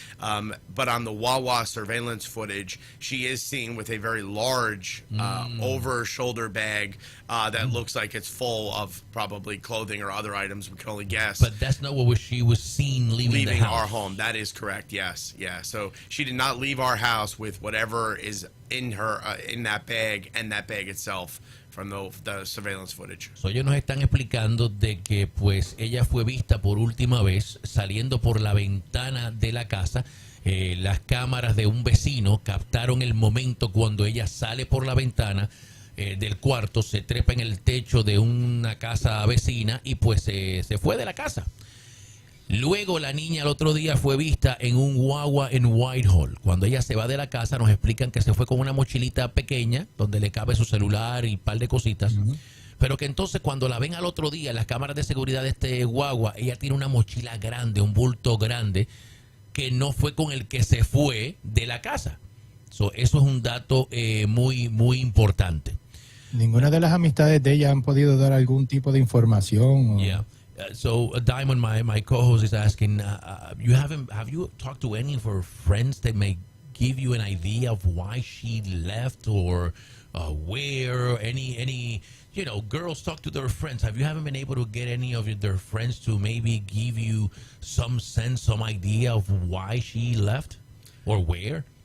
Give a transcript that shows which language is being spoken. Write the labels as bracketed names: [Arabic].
[English] But on the Wawa surveillance footage, she is seen with a very large over-shoulder bag that looks like it's full of probably clothing or other items. We can only guess. But that's not what she was seen leaving the house. Our home. That is correct. Yes. Yeah. So she did not leave our house with whatever is in her in that bag and that bag itself from the surveillance footage. [Spanish] So ellos nos están explicando de que pues ella fue vista por última vez saliendo por la ventana de la casa. Las cámaras de un vecino captaron el momento cuando ella sale por la ventana del cuarto, se trepa en el techo de una casa vecina y pues se fue de la casa. Luego la niña el otro día fue vista en un guagua en Whitehall. Cuando ella se va de la casa nos explican que se fue con una mochilita pequeña donde le cabe su celular y un par de cositas. pero que entonces cuando la ven al otro día en las cámaras de seguridad de este guagua, ella tiene una mochila grande, un bulto grande, que no fue con el que se fue de la casa. So, eso es un dato muy, muy importante. Ninguna de las amistades de ella han podido dar algún tipo de información. Yeah. [English] So Diamond, my co-host, is asking, have you talked to any of her friends that may give you an idea of why she left or where? Any girls talk to their friends. Have you haven't been able to get any of their friends to maybe give you some sense, some idea of why she left or where?